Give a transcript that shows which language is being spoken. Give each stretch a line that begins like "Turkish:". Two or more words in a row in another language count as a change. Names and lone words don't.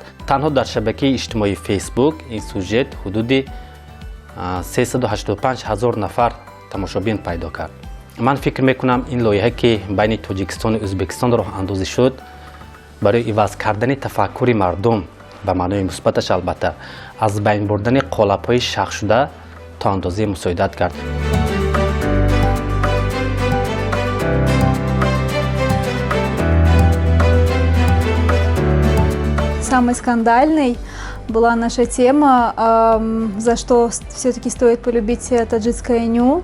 Persian: تنها در شبکه اجتماعی فیسبوک این سوژت حدود 385,000 نفر تماشابین پیدا کرد. من فکر میکنم این لایحه که بین تاجیکستان و ازبکستان راه اندازی شد برای عوض کردن تفکر مردم به معنای مثبتش البته از بین بردن قالب‌های شخص شده تا اندازه مساعدت کرد.
Russian: Самой скандальной была наша тема, за что все-таки стоит полюбить таджикское ню.